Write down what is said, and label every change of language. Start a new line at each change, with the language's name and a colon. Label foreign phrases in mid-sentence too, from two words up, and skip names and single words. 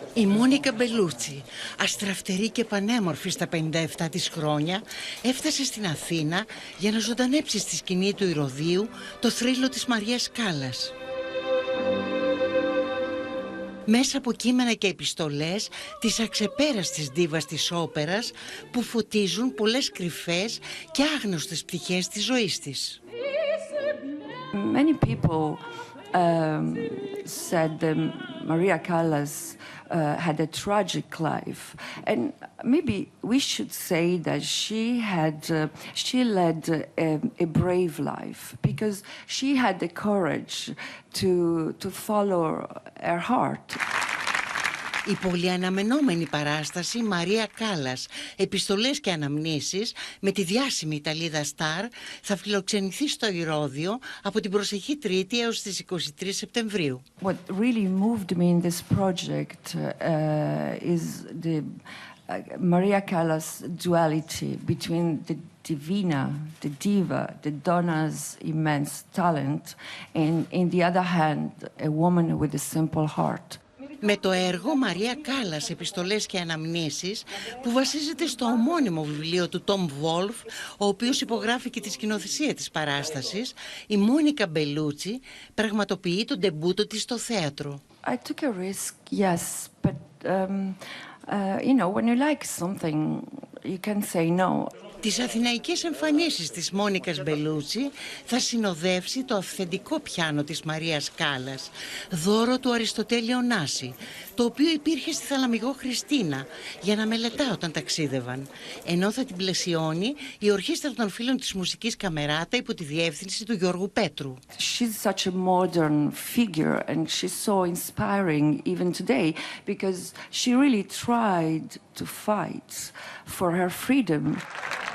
Greek: Η Μόνικα Μπελούτσι, αστραφτερή και πανέμορφη στα 57 της χρόνια, έφτασε στην Αθήνα για να ζωντανέψει στη σκηνή του Ηρωδείου το θρύλο της Μαρίας Κάλλας. Μέσα από κείμενα και επιστολές της αξεπέραστης ντίβας της όπερας που φωτίζουν πολλές κρυφές και άγνωστες πτυχές της ζωής της.
English: Many people said that Maria Callas had a tragic life, and maybe we should say that she led a brave life because she had the courage to follow her heart.
Greek: Η πολυαναμενόμενη παράσταση Μαρία Κάλλας, Επιστολές και αναμνήσεις, με τη διάσημη Ιταλίδα σταρ, θα φιλοξενηθεί στο Ηρώδειο από την προσεχή Τρίτη έως τις 23 Σεπτεμβρίου.
English: What really moved me in this project is the Maria Callas' duality between the divina, the diva, the donna's immense talent, and in the other hand, a woman with a simple heart.
Greek: Με το έργο Μαρία Κάλλας, Επιστολές και αναμνήσεις, που βασίζεται στο ομώνυμο βιβλίο του Tom Wolfe, ο οποίος υπογράφει και τη σκηνοθεσία της παράστασης, η Μόνικα Μπελούτσι πραγματοποιεί τον ντεμπούτο της στο θέατρο.
English: I took a risk, yes, but you know, when you like something, you can say no.
Greek: Τις αθηναϊκές εμφανίσεις της Μόνικας Μπελούτσι θα συνοδεύσει το αυθεντικό πιάνο της Μαρίας Κάλλας, δώρο του Αριστοτέλη Ωνάση, το οποίο υπήρχε στη Θαλαμιγό Χριστίνα για να μελετά όταν ταξίδευαν, ενώ θα την πλαισιώνει η Ορχήστρα των Φίλων της Μουσικής Καμεράτα υπό τη διεύθυνση του Γιώργου Πέτρου.
English: She's such a modern figure and she's so inspiring even today because she really tried to fight for her freedom.